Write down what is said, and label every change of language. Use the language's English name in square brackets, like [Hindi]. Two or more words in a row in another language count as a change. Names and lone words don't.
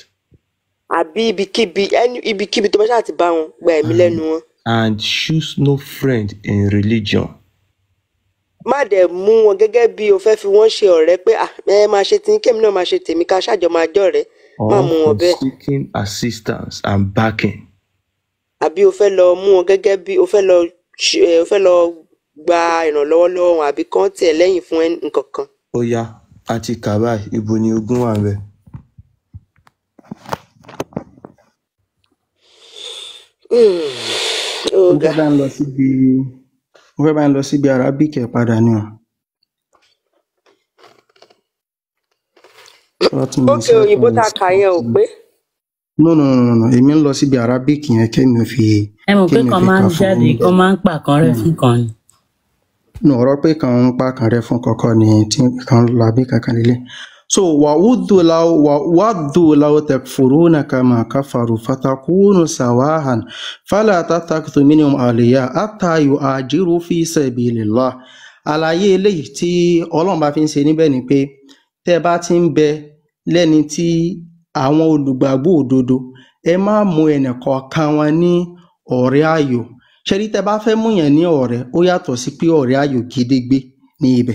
[Yoruba] Àbí ibikíbi tó bá ṣáà ti bá wọn gba ẹ̀mí lẹ́nu wọn. [English] And choose no friend in religion. [Yoruba] Má dẹ̀ mú wọn gẹ́gẹ́ bí o fẹ́ fi wọ́n ṣe ọ̀rẹ́ pé ẹ máa ṣe tí kémi náà máa ṣe tèmi ká ṣàjọ máa jọ̀rẹ́. Má mú wọn bẹ́ẹ̀. [English] Or seeking assistance and backing. [Yoruba] Àbí o fẹ́ lọ mú wọn gẹ́gẹ́ bí o fẹ́ lọ gba ìrànlọ́wọ́ lọ́wọ́ wọn àbí kán tiẹ̀ lẹ́yìn fún nǹkan kan. Ó yá, àti kàbá ibo ni ogún wà ńbẹ̀. Mo fẹ́ bá ń lọ síbi Arabic ẹ̀ padà ni o. Ókè òyìnbó tá a kà yẹn ò pé. No, èmi ń lọ síbi Arabic yẹn kẹ́mi ò fi. Ẹ mọ̀ pé kan máa ń jáde kan máa ń pa kan rẹ fún kan ni. No, ọ̀rọ̀ pé kan ń pa kan rẹ fún kọ̀ọ̀kan ni tí kan lọ àbí kankan lélẹ̀. [Arabic] So وَوَدُّوا لَوْ تَكْفُرُونَ كَمَا كَفَرُوا فَتَكُونُوا سَوَاءً فَلَا تَتَّخِذُوا مِنْهُمْ أَوْلِيَاءَ حَتَّى يُهَاجِرُوا فِي سَبِيلِ اللَّهِ. [Yoruba] Àlàyé eléyìí tí Ọlọ́run bá fi ń ṣe níbẹ̀ ni pé tẹ́ bá ti ń bẹ lẹ́ni tí àwọn olùgbàgbọ́ òdodo ẹ má mú ẹnìkọ̀ọ̀kan wọn ní ọ̀rẹ́ ayò. Ṣé rí tẹ́ bá fẹ́ mú yẹn ní ọ̀rẹ́ ó yàtọ̀ sí pé ọ̀rẹ́ ayò gédégbé ní ibẹ̀.